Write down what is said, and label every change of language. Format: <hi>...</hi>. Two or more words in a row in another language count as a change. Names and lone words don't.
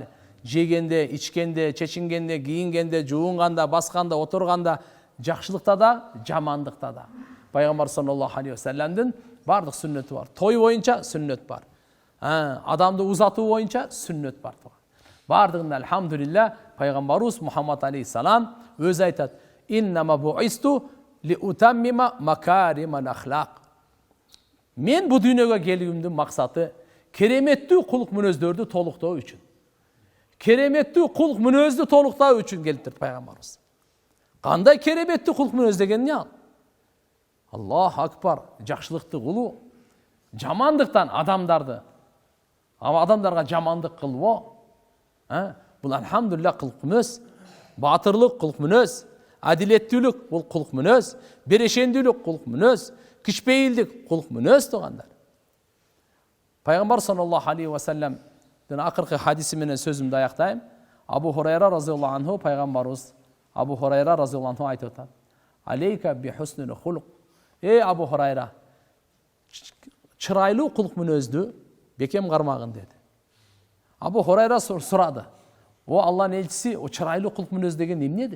<ky>Жегенде, ичкенде, чечингенде, кийингенде, жуунганда, басканда, отурганда, жакшылыкта да, жамандыкта да. Пайгамбар</ky> <ar>صلى الله عليه وسلم</ar> <ky>бардык сүннөтү бар. Той боюнча сүннөт бар. Адамды узатуу боюнча сүннөт бар. Бардыгында алхамдулилля пайгамбарыбыз Мухаммад алейхиссалам өзү айтат:</ky> <ar>"إنما بعثت لأتمم مكارم الأخلاق."</ar> <ky>Мен бу дүйнөгө келүүмдүн максаты кереметтүү кулк мүнөздөрдү толуктоо үчүн. Кереметтүү кулк мүнөздү толуктоо үчүн келиптир пайгамбарыбыз. Кандай кереметтүү кулк мүнөз деген эмне ал?</ky> <ar>الله أكبر,</ar> <ky>жакшылыкты кылуу, жамандыктан адамдарга жамандык кылбоо. Бул алхамдулилля кулк мүнөз, батырлык кулк мүнөз, адилеттүүлүк бул кулк мүнөз, берешендүүлүк кулк мүнөз, кичпейилдик кулк мүнөз туугандар. Пайгамбар</ky> <ar>صلى الله عليه وسلم</ar> <ky>акыркы хадиси менен сөзүмдү аяктайм. Абу Хурайра</ky> <ar>رضي الله عنه</ar> <ky>пайгамбарыбыз Абу Хурайра</ky> <ar>رضي الله عنه</ar> <ky>айтып атат:</ky> <ar>"عليك بحسن الخلق."</ar> <ky>Абу Хурайра, чырайлуу кулк мүнөздү бекем кармагын деди. Абу Хурайра сурады: "О Алланын элчиси, о чырайлуу кулк мүнөз деген эмне?"</ky>